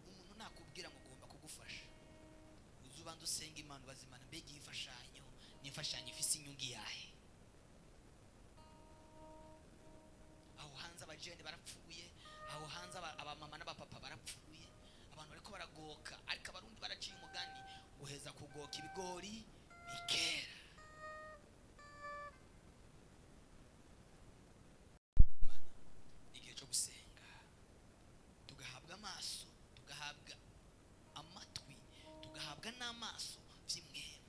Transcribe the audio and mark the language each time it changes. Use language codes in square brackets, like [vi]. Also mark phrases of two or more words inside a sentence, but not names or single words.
[rn] Umuntu nakubwira ngo ugomba kugufasha, uzubanza usenga Imana, ubaza Imana mbega imfashanyo n'imfashanyo ifise inyungu yahe. Aho hanze abajene barapfuye, aho hanze abamama n'abapapa barapfuye, abantu bariko baragoka, ariko abarundi baraciye umugani uheza kugoka ibigori bikera. Igihe cyo gusenga, tugahabwa amaso, tugahabwa amatwi, tugahabwa n'amaso by'imwemu.